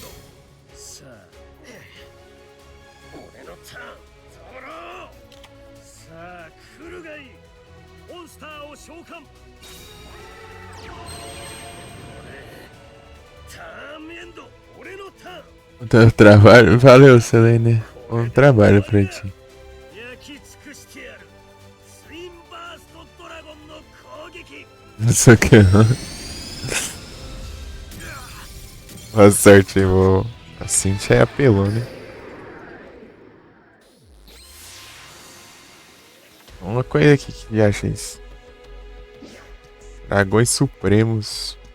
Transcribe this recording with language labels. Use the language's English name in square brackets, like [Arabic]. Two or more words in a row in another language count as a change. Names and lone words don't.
[Japanese] さあ俺のターンドロー。さあ来るがいい。モンスターを召喚。ターンエンド俺のターン。 [Portuguese] O teu trabalho, valeu, Selene. Bom trabalho pra ti. [Japanese] 焼き尽くしてやる。ツインバーストドラゴンの攻撃。 [Portuguese] Isso aqui, ó. Boa sorte, vou. A Cintia apelou, né? Uma coisa aqui que acha isso. Dragões Supremos.